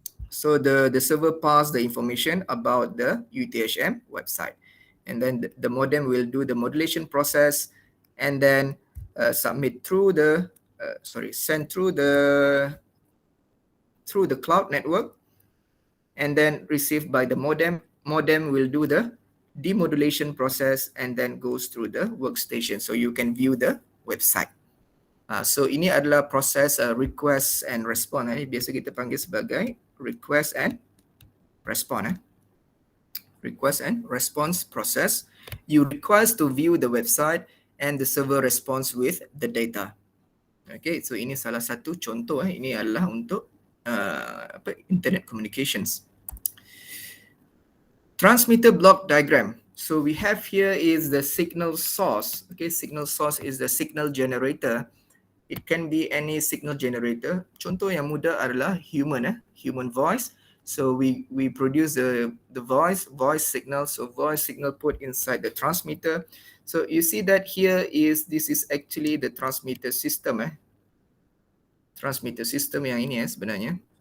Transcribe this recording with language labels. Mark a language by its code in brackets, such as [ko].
[en] So the server pass the information about the UTHM website, and then the modem will do the modulation process, and then submit through the send through the cloud network, and then received by the modem. Modem will do the demodulation process and then goes through the workstation, so you can view the website. [ms] So ini adalah proses request and response. Biasa kita panggil sebagai request and response. [en] Request and response process. You request to view the website and the server responds with the data. [ms] Okay, so ini salah satu contoh. Ini adalah untuk internet communications. [en] Transmitter block diagram. So we have here is the signal source. Okay, signal source is the signal generator. It can be any signal generator. [ms] Contoh yang mudah adalah human voice. [en] So we produce the voice signal. So voice signal put inside the transmitter. So you see that here this is actually the transmitter system. [ms] Transmitter system yang ini sebenarnya.